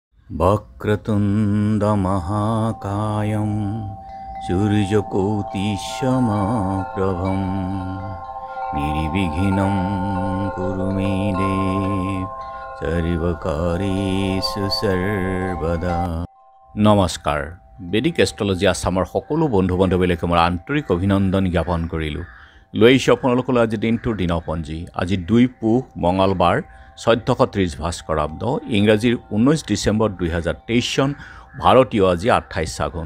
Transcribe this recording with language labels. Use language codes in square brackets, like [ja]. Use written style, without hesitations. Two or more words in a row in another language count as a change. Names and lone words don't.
[sa] वक्रतुण्ड महाकायं सूर्यकोटिसमप्रभं निर्विघ्नं कुरु मे देव सर्वकार्येषु सर्वदा। [hi] नमस्कार। [as] বেদিক এষ্ট্ৰলজি আসামৰ সকলো বন্ধু বান্ধৱীলৈকে মোৰ আন্তৰিক অভিনন্দন জ্ঞাপন কৰিলোঁ। লৈ আহিছোঁ আপোনালোকলৈ আজি দিনটোৰ দিনপঞ্জী। আজি 2 পুহ মঙলবাৰ 1430 ভাস্কৰাব্দ, ইংৰাজীৰ 19 ডিচেম্বৰ 2023 চন, ভাৰতীয় আজি 28 আঘোণ।